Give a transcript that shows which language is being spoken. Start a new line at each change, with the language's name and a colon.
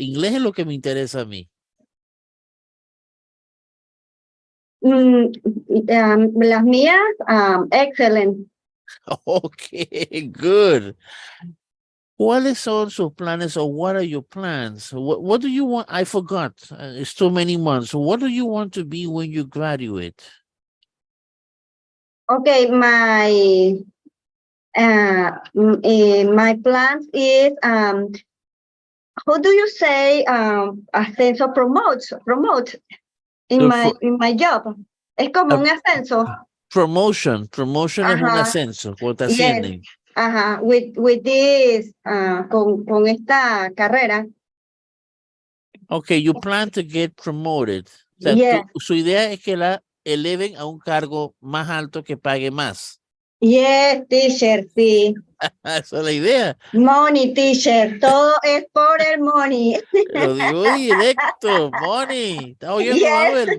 Spanish: Inglés es lo que me interesa a mí. Las mías, excelente.
English: Okay, good.
Spanish: ¿Cuáles son sus planes
English: or what are your plans? What do you want? I forgot. It's too many months. What do you want to be when you graduate? Okay, my plans is how do you say ascenso promote in my job?
Spanish: Es como un ascenso. Promotion es un Ajá. ascenso, cuando te
English: Yes.
Spanish: ascienden. Ajá.
English: With this
Spanish: con esta carrera.
English: Okay, you plan to get promoted.
Spanish: O sea,
English: Yes.
Spanish: su idea es que la eleven a un cargo más alto que pague más.
English: Yes, teacher, sí.
Spanish: Esa es la idea. Money, teacher, todo es por el money. Lo digo directo, money. ¿Está oyendo,
English: Yes.